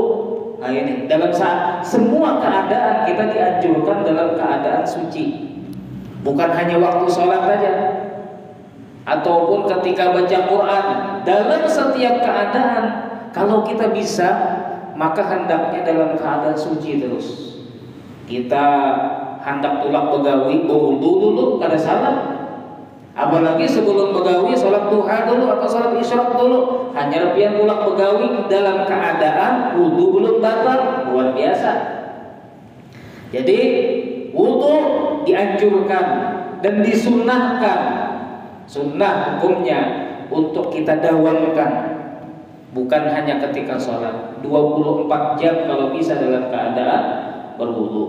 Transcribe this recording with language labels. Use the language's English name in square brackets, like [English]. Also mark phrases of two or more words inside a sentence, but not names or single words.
[Indonesian] Nah ini, dalam semua keadaan kita dianjurkan dalam keadaan suci. Bukan hanya waktu sholat saja, ataupun ketika baca Quran. Dalam setiap keadaan, kalau kita bisa, maka hendaknya dalam keadaan suci terus. [Banjar] Kita hendak tulak begawi, berwudu dulu, kada salah. Apalagi sebelum begawi, sholat duha dulu atau sholat isyraq dulu. Hanya pian tulak begawi dalam keadaan wudu belum batal, luar biasa. [Indonesian] Jadi wudu dianjurkan dan disunnahkan, sunnah hukumnya untuk kita dawamkan, bukan hanya ketika sholat, 24 jam kalau bisa dalam keadaan berwudu.